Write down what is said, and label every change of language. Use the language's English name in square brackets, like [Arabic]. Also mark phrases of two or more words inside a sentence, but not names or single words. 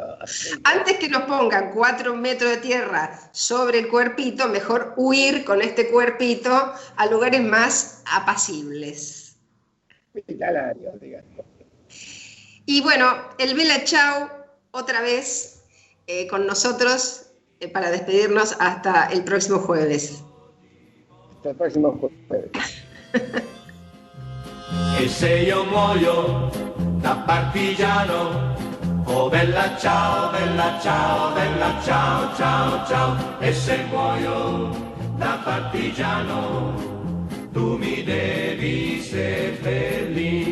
[Spanish] Antes que nos pongan 4 metros de tierra sobre el cuerpito, mejor huir con este cuerpito a lugares más apacibles. Hospitalarios, digamos. Y bueno, el Bella Ciao otra vez con nosotros para despedirnos hasta el próximo jueves. Hasta el próximo jueves. [Italian] E se io muoio da partigiano, oh bella ciao, bella ciao, bella ciao, ciao, ciao. E se muoio da partigiano, tu mi devi seppellire.